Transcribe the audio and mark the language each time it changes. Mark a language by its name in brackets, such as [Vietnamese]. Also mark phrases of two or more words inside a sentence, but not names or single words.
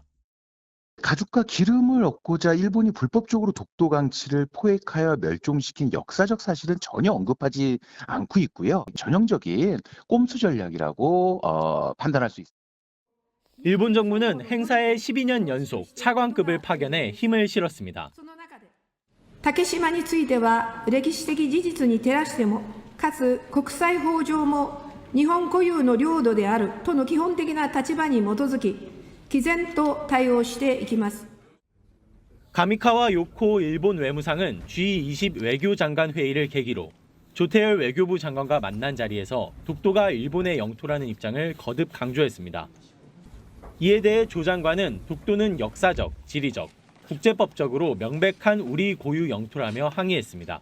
[Korean] 가죽과 기름을 얻고자 일본이 불법적으로 독도 강치를 포획하여 멸종시킨 역사적 사실은 전혀 언급하지 않고 있고요. 전형적인 꼼수 전략이라고 판단할 수 있습니다. 일본 정부는 행사에 12년 연속 차관급을 파견해 힘을 실었습니다. [Japanese] 竹島については歴史的事実に照らしてもかつ国際法上も日本固有の領土であるとの基本的な立場に基づき毅然と対応していきます。 [Korean] 가미카와 요코 일본 외무상은 G20 외교장관 회의를 계기로 조태열 외교부 장관과 만난 자리에서 독도가 일본의 영토라는 입장을 거듭 강조했습니다. 이에 대해 조 장관은 독도는 역사적, 지리적, 국제법적으로 명백한 우리 고유 영토라며 항의했습니다.